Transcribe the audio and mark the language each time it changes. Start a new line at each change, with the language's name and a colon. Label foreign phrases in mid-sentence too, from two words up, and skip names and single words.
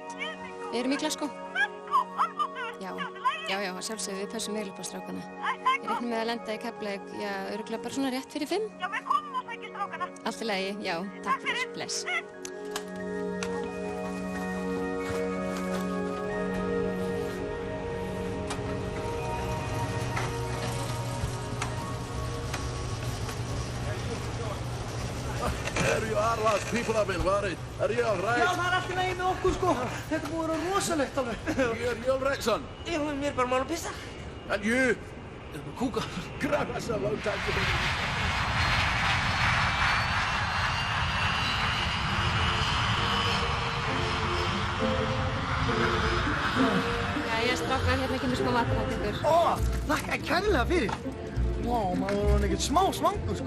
Icelandic: Við erum í Glasgow. Já, sjálfsögðu, við pössum vel upp á strákana. Ég reiknum með að lenda í Keflavík, já, örugglega bara svona rétt fyrir 5. Já, við komum og sækjum strákana. Allt í lagi, já, takk fyrir, bless.
English: There you are, lads. People have been worried. Are you all right?
Icelandic: Já, það er allt í lagi með okkur, sko. Þetta búið að vera rosalegt alveg.
English: You all right, son?
Icelandic: Já, mér er bara mál að pissa.
English: And you? Kúka. Grab us a long time to be.
Icelandic: Jæja, strákar, hérna kemur smá matarhættingur. Þakka kærlega fyrir. Vá, maður var ekkert smá svangur, sko.